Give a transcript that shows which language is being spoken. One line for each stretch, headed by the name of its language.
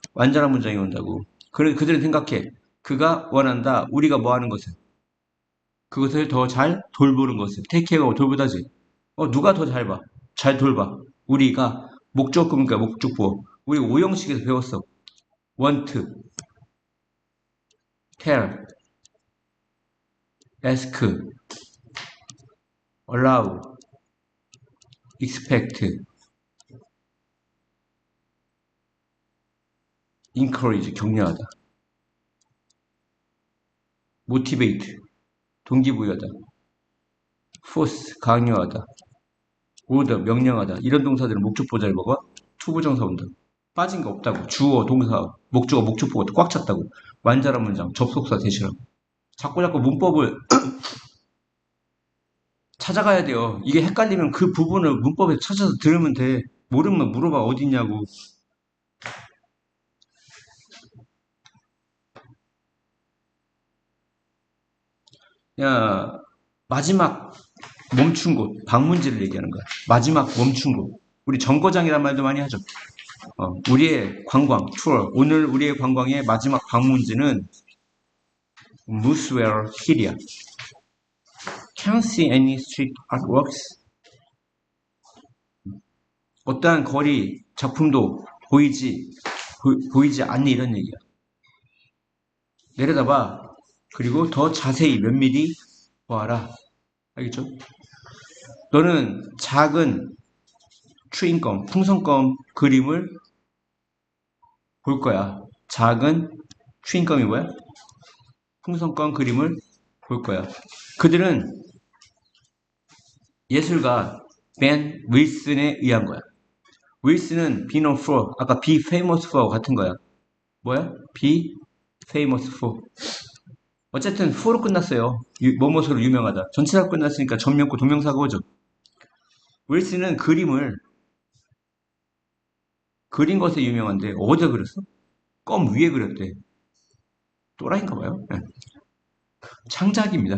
Korean: 완전한 문장이 온다고. 그들은 생각해. 그가 원한다. 우리가 뭐 하는 것을? 그것을 더 잘 돌보는 것을. take care가 돌보다지. 누가 더 잘 봐? 잘 돌봐. 우리가 목적구니까 목적보. 우리 오형식에서 배웠어.
English: want, tell, ask, allow, expect, encourage,
Korean: 격려하다. motivate, 동기부여하다. force, 강요하다. order, 명령하다. 이런 동사들은 목적보자를 먹어? 투부정사 온다. 빠진 거 없다고. 주어, 동사, 목적어, 목적보가 꽉 찼다고. 완전한 문장, 접속사 대시라고. 자꾸 문법을 찾아가야 돼요. 이게 헷갈리면 그 부분을 문법에 찾아서 들으면 돼. 모르면 물어봐. 어딨냐고. 야, 마지막 멈춘 곳, 방문지를 얘기하는 거야. 마지막 멈춘 곳. 우리 정거장이란 말도 많이 하죠. 우리의 관광, 투어. 오늘 우리의 관광의 마지막 방문지는 Muswell Hill이야.
English: Can't see any street artworks.
Korean: 어떠한 거리 작품도 보이지 않니 이런 얘기야. 내려다봐. 그리고 더 자세히 면밀히 보아라. 알겠죠? 너는 작은 추인검, 풍선껌 그림을 볼 거야. 작은 추인검이 뭐야? 풍선껌 그림을 볼 거야. 그들은 예술가 벤 윌슨에 의한 거야. 윌슨은 be known for, 아까 be famous for 같은 거야. 뭐야? be famous for. 어쨌든 for로 끝났어요. 뭐뭐소로 유명하다. 전치사로 끝났으니까 전명구 동명사가 오죠. 윌슨은 그린 것에 유명한데 어디다 그렸어? 껌 위에 그렸대. 또라이인가 봐요. 네. 창작입니다.